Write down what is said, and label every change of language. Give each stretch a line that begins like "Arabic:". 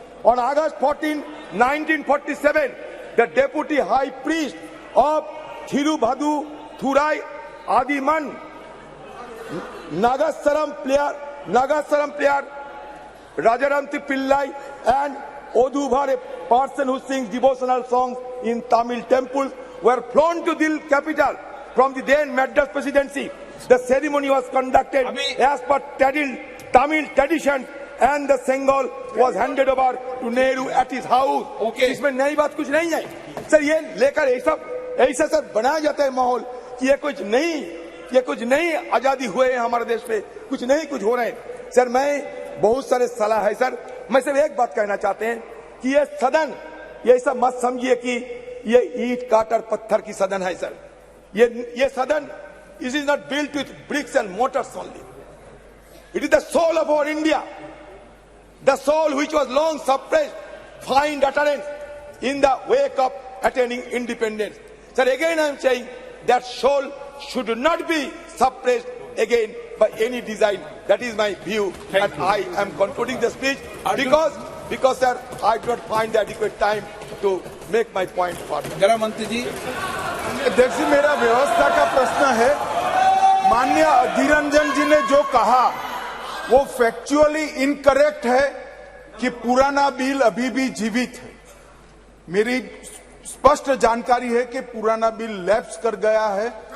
English: On August 14, 1947, the deputy high priest of Thirubhadu Thurai Adiman, Nagasaram player Rajaramti Pillai, and Odubhar, a person who sings devotional songs in Tamil temples, were flown to Delhi capital from the then Madras presidency. The ceremony was conducted as per Tamil tradition, and the Sengal was handed over to Nehru at his house. Okay.
Hindi: इसमें नई बात कुछ नहीं है sir. ये लेकर ऐसा sir बनाया जाता है माहौल कि ये कुछ नहीं आजादी हुए हैं हमारे देश में, कुछ नहीं कुछ हो रहे हैं। सर, मैं बहुत सारे सलाह है सर, मैं सिर्फ एक बात कहना चाहते हैं कि ये सदन, ये ऐसा मत समझिए कि ये ईंट काटर पत्थर की सदन है सर। ये सदन,
English: It is not built with bricks and mortars only, it is the soul of our India, the soul which was long suppressed, find utterance in the wake of attaining independence. Sir, again I am saying that soul should not be suppressed again by any design. That is my view. And I am concluding the speech because sir, I do not find the adequate time to make my point further.
Hindi: गृह मंत्री जी, अध्यक्ष जी, मेरा व्यवस्था का प्रश्न है। माननीय अधीर रंजन जी ने जो कहा वो
English: factually incorrect
Hindi: है कि पुराना बिल अभी भी जीवित है। मेरी स्पष्ट जानकारी है कि पुराना बिल लैप्स कर गया है।